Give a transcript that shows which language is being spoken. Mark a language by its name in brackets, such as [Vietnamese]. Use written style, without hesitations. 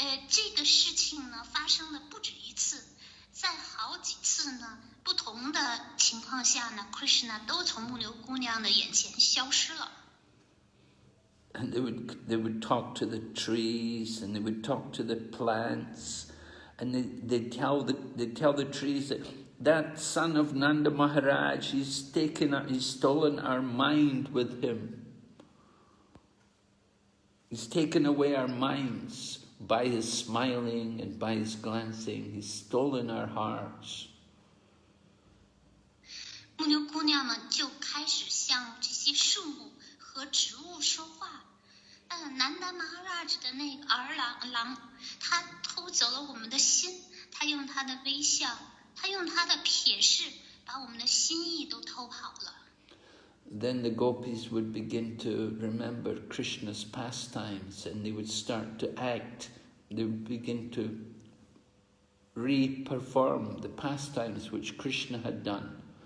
[Chinese] 这个事情呢，发生了不止一次。在好几次呢，不同的情况下呢 ，Krishna 都从牧牛姑娘的眼前消失了。 [English] And they would talk to the trees, and they would talk to the plants, and they'd tell the trees that son of Nanda Maharaj, he's stolen our mind with him. He's taken away our minds. By his smiling and by his glancing, he's stolen our hearts. [Chinese] 牧牛姑娘们就开始向这些树木和植物说话。南达玛哈拉吉的那个儿郎，他偷走了我们的心，他用他的微笑，他用他的瞥视，把我们的心意都偷跑了。 [English] Then the gopis would begin to remember Krishna's pastimes and they would start to act. They would begin to re-perform the pastimes which Krishna had done.